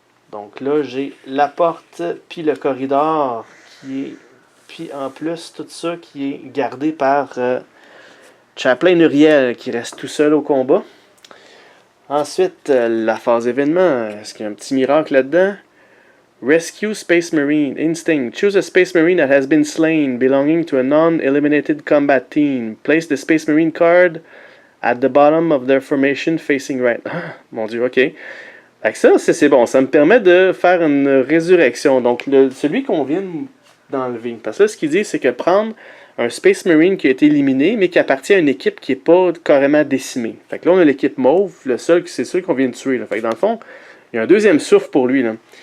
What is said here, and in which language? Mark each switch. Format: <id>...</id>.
<fr>Donc là, j'ai la porte, puis le corridor, qui est... Puis en plus, tout ça qui est gardé par Chaplain Uriel, qui reste tout seul au combat. Ensuite, la phase événement. Est-ce qu'il y a un petit miracle là-dedans?</fr> <en>Rescue Space Marine. Instinct. Choose a Space Marine that has been slain, belonging to a non-eliminated combat team. Place the Space Marine card at the bottom of their formation facing right.</en> <fr>Ah, mon Dieu, ok. Fait que ça, c'est bon. Ça me permet de faire une résurrection. Donc, celui qu'on vient d'enlever. Parce que là, ce qu'il dit, c'est que prendre un Space Marine qui a été éliminé, mais qui appartient à une équipe qui n'est pas carrément décimée. Fait que là, on a l'équipe mauve. Le seul, c'est celui qu'on vient de tuer. Là. Fait que dans le fond, il y a un deuxième souffle pour lui. Là.</fr>